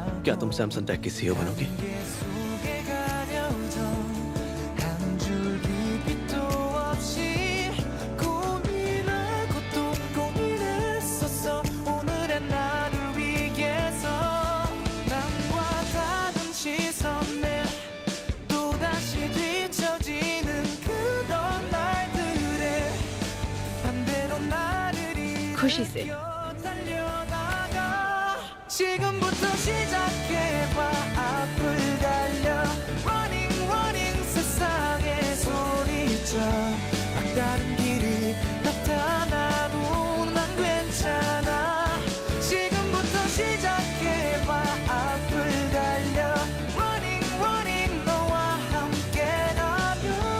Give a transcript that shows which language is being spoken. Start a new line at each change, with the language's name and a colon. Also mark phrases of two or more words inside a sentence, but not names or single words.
Hindi: क्या तुम सैमसंग टेक की सीईओ बनोगी?
Korean: 속에 가려져 한 줄기 빛도 없이 고민하고 또 고민했었어 오늘의 나를 위해서 남과 다른 시선에 또다시 뒤처지는 그런 날들에 반대로 나를
Hindi: खुशी से।
Korean: 달려나가 지금부터 시작해봐 앞을 달려
English: Running running
Korean: 세상에 소리쳐 막다른 길이 나타나도 난 괜찮아 지금부터 시작해봐 앞을 달려
English: Running running
Korean: 너와 함께라면